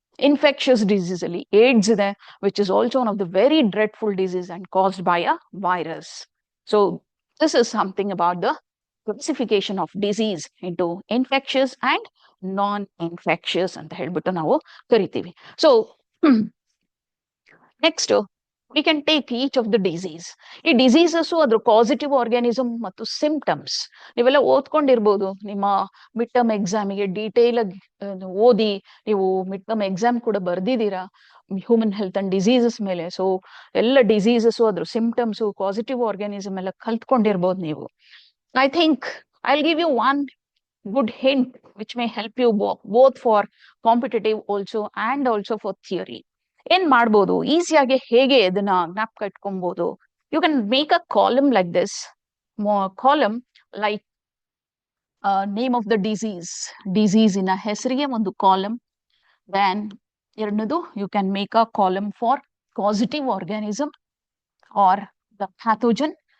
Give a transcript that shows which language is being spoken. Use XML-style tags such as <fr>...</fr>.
<en>infectious disease</en> <kn>ಅಲ್ಲಿ AIDS ಇದೆ,</kn> <en>Which is also one of the very dreadful disease and caused by a virus. So this is something about the classification of disease into infectious and non-infectious</en> <kn>ಅಂತ ಹೇಳ್ಬಿಟ್ಟು ನಾವು ಕರಿತೀವಿ.</kn> <en>So next we can take each of the disease.</en> <kn>ಈ diseases ಅದ್ರ positive organism ಮತ್ತು symptoms ನೀವೆಲ್ಲ ಓದ್ಕೊಂಡಿರ್ಬೋದು. ನಿಮ್ಮ mid term ಎಕ್ಸಾಮಿಗೆ detail ಆಗಿ ಓದಿ ನೀವು ಮಿಡ್ ಟರ್ಮ್ ಎಕ್ಸಾಮ್ ಕೂಡ ಬರ್ದಿದ್ದೀರಾ ಹ್ಯೂಮನ್ ಹೆಲ್ತ್ ಅಂಡ್ ಡಿಸೀಸಸ್ ಮೇಲೆ. ಸೊ ಎಲ್ಲ ಡಿಸೀಸಸ್ ಅದ್ರ ಸಿಂಪ್ಟಮ್ಸ್, ಪಾಸಿಟಿವ್ ಆರ್ಗ್ಯಾನಿಸಮ್ ಎಲ್ಲ ಕಲ್ತ್ಕೊಂಡಿರ್ಬೋದು ನೀವು.</kn> <en>I think I'll give you one good hint which may help you both for competitive also and also for theory.</en> <kn>ಏನ್ ಮಾಡ್ಬೋದು ಈಸಿಯಾಗಿ, ಹೇಗೆ ಇದನ್ನ ಜ್ಞಾಪಕ ಇಟ್ಕೊಬಹುದು?</kn> <en>You can make a column like this. Column like name of the ಡಿಸೀಸಿನ</en> <kn>ಹೆಸರಿಗೆ ಒಂದು column.</kn> <en>Then ಎರಡನೇದು you can make a column for positive organism or the pathogen.</en>